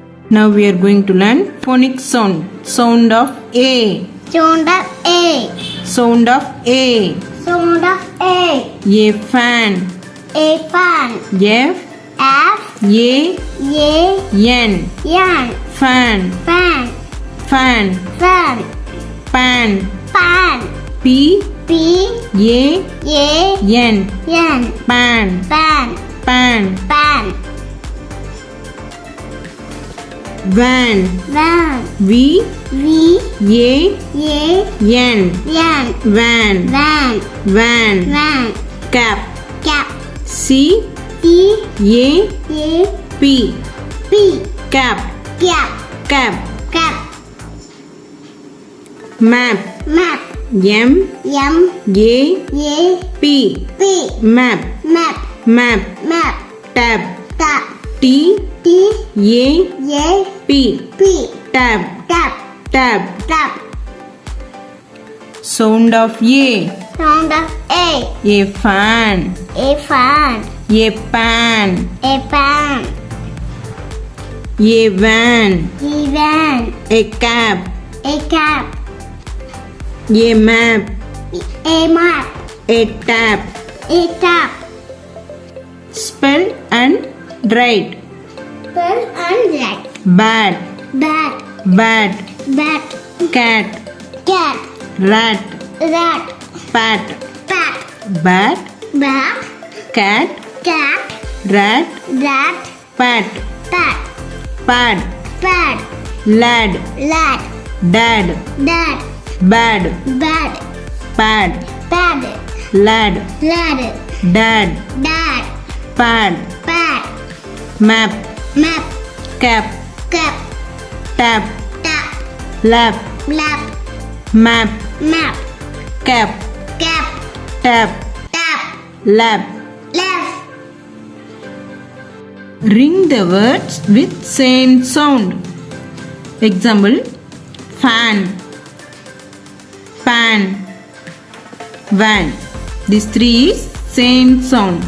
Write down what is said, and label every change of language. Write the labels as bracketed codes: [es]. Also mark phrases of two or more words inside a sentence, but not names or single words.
[en] Now we are going to learn phonics sound. Sound of A. Sound of A. Sound of A. Sound of A. A fan. A fan. F. F. A. N. Yan. Fan. Fan. Fan. Fan. Pan. Pan. P. P. A. N. Yan. Pan. Pan. Pan. Pan. Van. Van. V. V. A. N. Yan. Van. Van. Van. Van. Cap. Cap. C. C. A. A. P. P. Cap. Cap. Cap. Cap. Map. Map. M. M. A. A. P. P. Map. Map. Map. Map. Tab. Tap. T. T. A. A. P. P. Tab. Tap. Tab. Tap. Sound of A. Sound of A. A fan. A fan. A pan. A pan. A van. A van. A cap. A cap. A map. A map. A tap. A tap. Spell and write. Spell and write. Bat. Bat. Bat. Bat. Cat. Cat. Rat. Rat. Pat. Pat. Bat. Bat. Cat. Cat. Rat. Rat. Pat. Pat. Pad. Pad. Lad. Lad. Dad. Dad. Bad. Bad. Pad. Pad. Lad. Lad. Dad. Dad. Pad. Pad. Map. Map. Cap. Cap. Tap. Tap. Lap. Lap. Map. Map. Cap. Cap. Tap. Tap. Lap. Left. Ring the words with same sound. Example: fan, pan, van. These three is same sound.